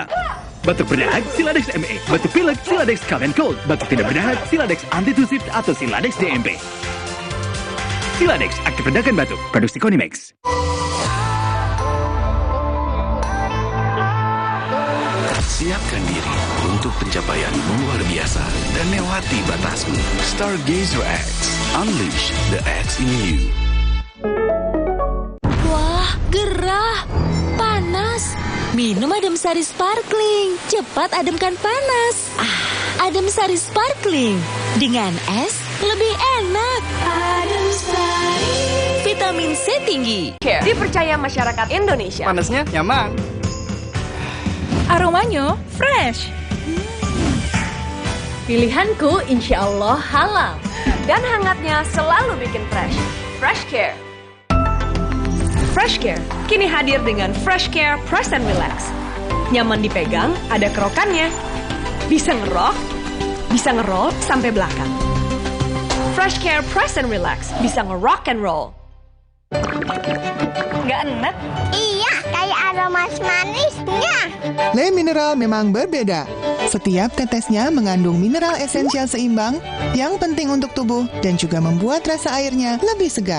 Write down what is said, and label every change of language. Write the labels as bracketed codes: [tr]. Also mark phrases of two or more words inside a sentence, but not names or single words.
[id] Batuk berdahak Siladex ME, batuk pilek Siladex Cough and Cold, batuk tidak berdahak Siladex Antitusif atau Siladex DMP. Siladex aktif redakan batuk, produksi Konimex. Siapkan diri untuk pencapaian luar biasa dan lewati batasmu. [en] Stargazer X, unleash the X in you. [id] Wah, gerah, panas. Minum Adem Sari Sparkling, cepat ademkan panas. Adem Sari Sparkling, dengan es lebih enak. Adem Sari, vitamin C tinggi. Dipercaya masyarakat Indonesia. Panasnya nyaman. Aromanya fresh. Pilihanku [ar] insya Allah [id] halal. Dan hangatnya selalu bikin fresh. Fresh Care. Fresh Care kini hadir dengan Fresh Care Press and Relax. Nyaman dipegang, ada kerokannya. Bisa ngerok, bisa ngeroll sampai belakang. Fresh Care Press and Relax bisa [en] ngerock and roll. [id] Nggak enak? Iya, kayak aroma manisnya. Le Mineral memang berbeda. Setiap tetesnya mengandung mineral esensial seimbang yang penting untuk tubuh dan juga membuat rasa airnya lebih segar.